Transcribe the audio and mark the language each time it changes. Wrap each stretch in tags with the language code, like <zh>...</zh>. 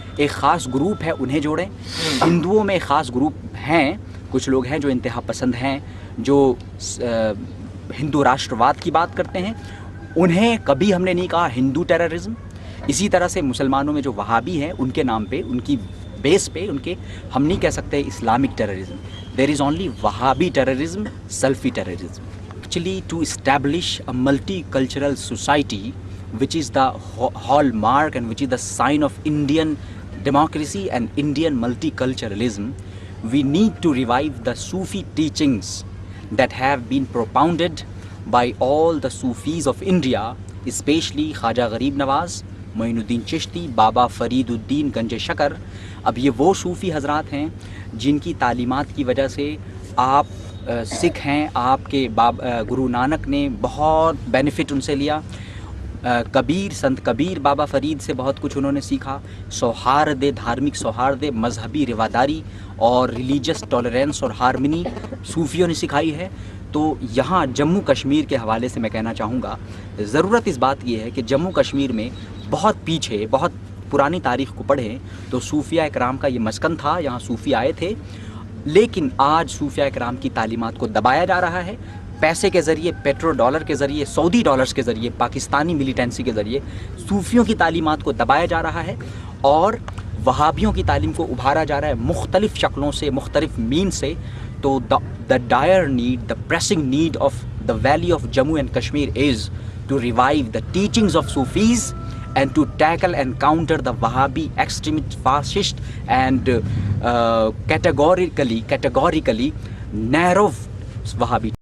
<ur>ایک خاص گروپ ہے, انہیں جوڑیں. ہندوؤں میں ایک خاص گروپ ہیں, کچھ لوگ ہیں جو انتہا پسند ہیں, جو ہندو راشٹرواد کی بات کرتے ہیں. انہیں کبھی ہم نے نہیں کہا ہندو ٹیررزم. اسی طرح سے مسلمانوں میں جو وہابی ہیں ان کے نام پہ, ان کی بیس پہ ان کے ہم نہیں کہہ سکتے Islamic terrorism.</ur> <en>There is only Wahhabi terrorism, Salafi terrorism. Actually to establish a multicultural society which is the hallmark and which is the sign of Indian democracy and Indian multiculturalism, we need to revive the Sufi teachings that have been propounded by all the Sufis of India, especially Khwaja Gharib Nawaz, Moinuddin Chishti, Baba Fariduddin Ganj Shakar.</en> <ur>اب یہ وہ صوفی حضرات ہیں جن کی تعلیمات کی وجہ سے آپ سکھ ہیں, آپ کے گرو نانک نے بہت بینیفٹ ان سے لیا. کبیر, سنت کبیر بابا فرید سے بہت کچھ انہوں نے سیکھا. سوہارد, دھارمک سوہارد, مذہبی رواداری اور ریلیجس ٹالرنس اور ہارمنی صوفیوں نے سکھائی ہے. تو یہاں جموں کشمیر کے حوالے سے میں کہنا چاہوں گا, ضرورت اس بات کی ہے کہ جموں کشمیر میں بہت پیچھے, بہت پرانی تاریخ کو پڑھیں تو صوفیہ اکرام کا یہ مسکن تھا, یہاں صوفی آئے تھے. لیکن آج صوفیہ اکرام کی تعلیمات کو دبایا جا رہا ہے, پیسے کے ذریعے, پیٹرو ڈالر کے ذریعے, سعودی ڈالرز کے ذریعے, پاکستانی ملیٹنسی کے ذریعے صوفیوں کی تعلیمات کو دبایا جا رہا ہے اور وہابیوں کی تعلیم کو ابھارا جا رہا ہے مختلف شکلوں سے, مختلف مین سے.</ur> <en>تو the dire need, the pressing need of the valley of Jammu and Kashmir is to revive the teachings of Sufis and to tackle and counter the Wahhabi extremist, fascist and categorically narrow Wahhabi</en>